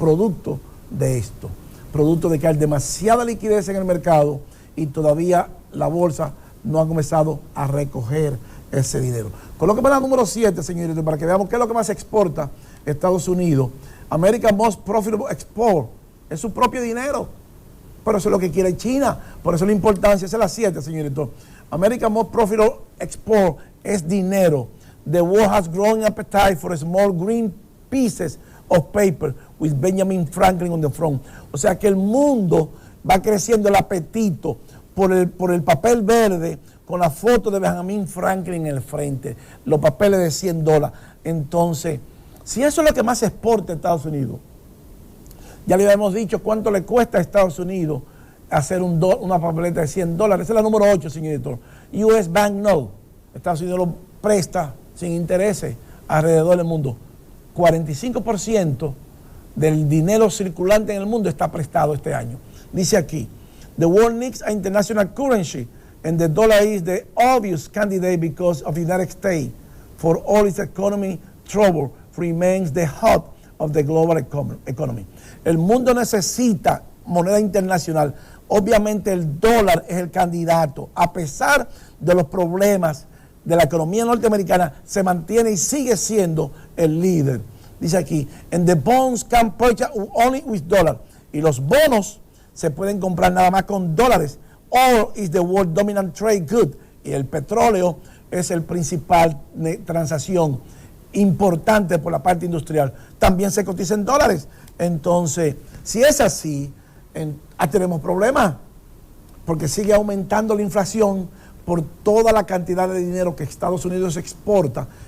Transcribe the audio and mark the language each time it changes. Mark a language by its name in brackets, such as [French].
[Spanish] Producto de esto, producto de que hay demasiada liquidez en el mercado y todavía la bolsa no ha comenzado a recoger ese dinero. Colóqueme la número 7, señorito, para que veamos qué es lo que más exporta Estados Unidos. [English] America's Most Profitable Export [Spanish] es su propio dinero. Pero eso es lo que quiere China. Por eso la importancia, esa es la 7, señorito. [English] America's Most Profitable Export [Spanish] es dinero. [English] The world has growing appetite for small green pieces of paper with Benjamin Franklin on the front. [Spanish] O sea que el mundo va creciendo el apetito por el papel verde con la foto de Benjamin Franklin en el frente. Los papeles de $100. Entonces, si eso es lo que más exporta a Estados Unidos, ya le habíamos dicho cuánto le cuesta a Estados Unidos hacer una papeleta de $100. Esa es la número 8, señor editor. US Bank Note. Estados Unidos lo presta sin intereses alrededor del mundo. 45% del dinero circulante en el mundo está prestado este año. Dice aquí, [English] the world needs an international currency and the dollar is the obvious candidate because of the United States for all its economy trouble remains the hub of the global economy. [Spanish] El mundo necesita moneda internacional. Obviamente el dólar es el candidato. A pesar de los problemas de la economía norteamericana, se mantiene y sigue siendo el líder. Dice aquí, [English] and the bonds can purchase only with dollar. [Spanish] Y los bonos se pueden comprar nada más con dólares. [English] Oil is the world dominant trade good. [Spanish] Y el petróleo es el principal transacción importante por la parte industrial. También se cotiza en dólares. Entonces, si es así, tenemos problemas, porque sigue aumentando la inflación por toda la cantidad de dinero que Estados Unidos exporta